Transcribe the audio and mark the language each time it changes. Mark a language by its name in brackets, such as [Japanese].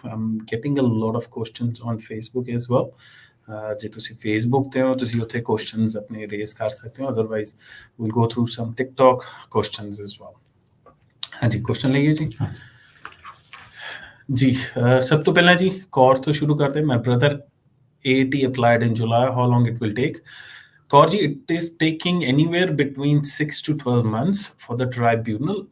[English] I'm getting a lot of questions on Facebook as well. [Punjabi] ਜੇ ਤੁਸੀਂ Facebook ਤੇ ਹੋ ਤੁਸੀਂ ਉੱਥੇ ਕੁਐਸਚਨਸ ਆਪਣੇ ਰੇਜ਼ ਕਰ ਸਕਦੇ ਹੋ [English] Otherwise we'll go through some TikTok questions as well. [Punjabi] ਹਾਂਜੀ ਕੁਐਸਚਨ ਲਈਏ ਜੀ ਜੀ ਸਭ ਤੋਂ ਪਹਿਲਾਂ ਜੀ ਕੋਰ ਤੋਂ ਸ਼ੁਰੂ ਕਰਦੇ [English] My brother AAT applied in July. How long it will take? Kaur ji, it is taking anywhere between 6 to 12 months for the tribunal.